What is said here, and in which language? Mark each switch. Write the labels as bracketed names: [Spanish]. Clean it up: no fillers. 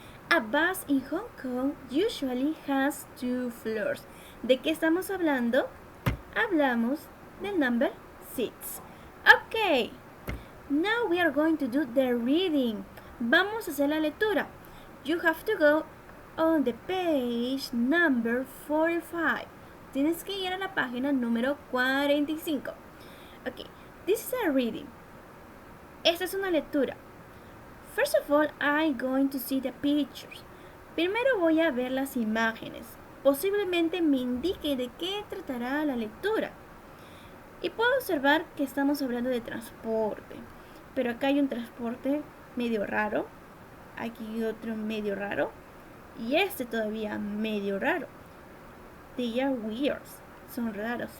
[English] A bus in Hong Kong usually has 2 floors. [Spanish] ¿De qué estamos hablando? Hablamos del number 6. Ok. [English] Now we are going to do the reading. [Spanish] Vamos a hacer la lectura. [English] You have to go on the page number 45. [Spanish] Tienes que ir a la página número 45. [English] Ok, this is a reading. [Spanish] Esta es una lectura. [English] First of all, I'm going to see the pictures. [Spanish] Primero voy a ver las imágenes. Posiblemente me indique de qué tratará la lectura. Y puedo observar que estamos hablando de transporte. Pero acá hay un transporte medio raro. Aquí otro medio raro. Y este todavía medio raro. [English] They are weird. [Spanish] Son raros.